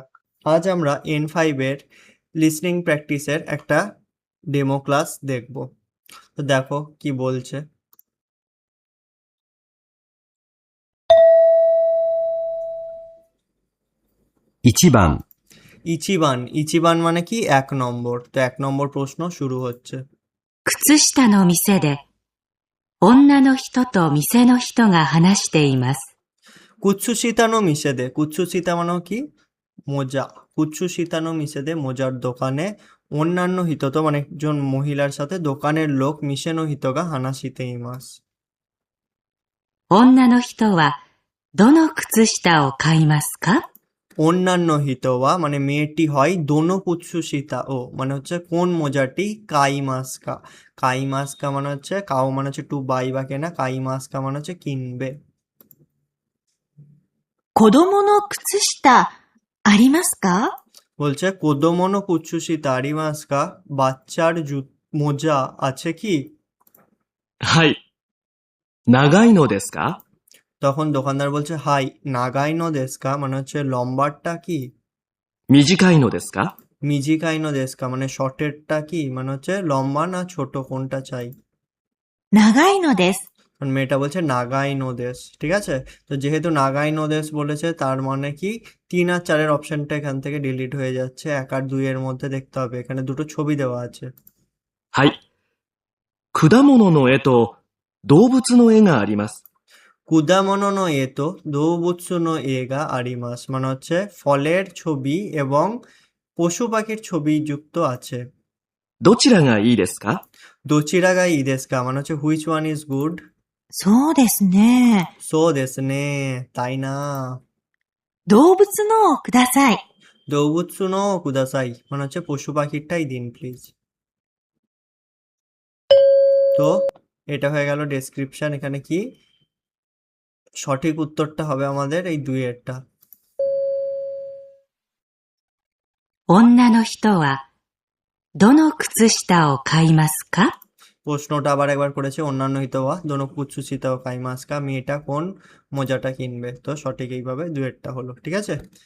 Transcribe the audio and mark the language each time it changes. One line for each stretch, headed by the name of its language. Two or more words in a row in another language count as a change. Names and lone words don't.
Bangla: আজ আমরা N5 এর লিসনিং প্র্যাকটিসের একটা ডেমো ক্লাস দেখব। তো দেখো কি বলছে।
Japanese: 1番、
Bangla: ইচিবান মানে কি? 1 নম্বর। তো 1 নম্বর প্রশ্ন শুরু হচ্ছে।
Japanese: 靴下の店で、女の人と店の人が話しています。靴下の店で,
Bangla: কুৎসুশীতা মানে কি? মোজা।
Japanese: 靴下の店で,
Bangla: মোজার দোকানে, অন্যান্য হিতত মানে একজন মহিলার সাথে দোকানের লোক
Japanese: 店の人が話しています. 女の人は、どの靴下を買いますか?
Bangla: অন্যান্য হিতওয়া মানে মেয়েটি হয়
Japanese: どの靴下
Bangla: ও মানে হচ্ছে কোন মোজাটি, কাইমাস্কা। কাইমাস্কা মানে হচ্ছে কাও মানে হচ্ছে
English: to buy
Bangla: বা কেনা, কাইমাস্কা মানে হচ্ছে কিনবে।
Japanese: 子供の靴下、ありますか?
Bangla: বলছে
Japanese: 子供の靴下ありますか,
Bangla: বাচ্চার মোজা আছে কি?
Japanese: はい。長いのですか？
Bangla: তখন দোকানদার বলছে
Japanese: はい長いのですか
Bangla: মানে হচ্ছে লম্বারটা কি?
Japanese: 短いのですか？短いのですか
Bangla: মানে শর্টেরটা কি, মানে হচ্ছে লম্বা না ছোট কোনটা চাই?
Japanese: 長いのです。
Bangla: কারণ মেয়েটা বলছে
Japanese: 長いのです.
Bangla: ঠিক আছে? তো যেহেতু
Japanese: 長いのです
Bangla: বলেছে, তার মানে কি 3 আর 4 অপশনটা এখান থেকে ডিলিট হয়ে যাচ্ছে। 1 আর 2 এর মধ্যে দেখতে হবে, এখানে দুটো ছবি দেওয়া আছে।
Japanese: はい。果物の絵と動物の絵があります。果物の絵と動物の絵があります
Bangla: মানে হচ্ছে ফলের ছবি এবং পশু পাখির ছবি যুক্ত আছে।
Japanese: どちらがいいですか？どちらがいいですか
Bangla: মানে হচ্ছে
English: which one is good?
Japanese: そうですね。そうですね,
Bangla: তাই না?
Japanese: 動物のをください。動物のください
Bangla: মানে হচ্ছে পশু পাখিরটাই দিন প্লিজ। তো এটা হয়ে গেল ডেসক্রিপশন। এখানে কি সঠিক উত্তরটা হবে আমাদের এই 2-এরটা।
Japanese: 女の人は、どの靴下を買いますか?
Bangla: প্রশ্নটা আবার একবার করেছে, অন্যান্য
Japanese: 人はどの靴下を買いますか,
Bangla: মেয়েটা কোন মোজাটা কিনবে। তো সঠিক এইভাবে 2-এরটা হলো। ঠিক আছে?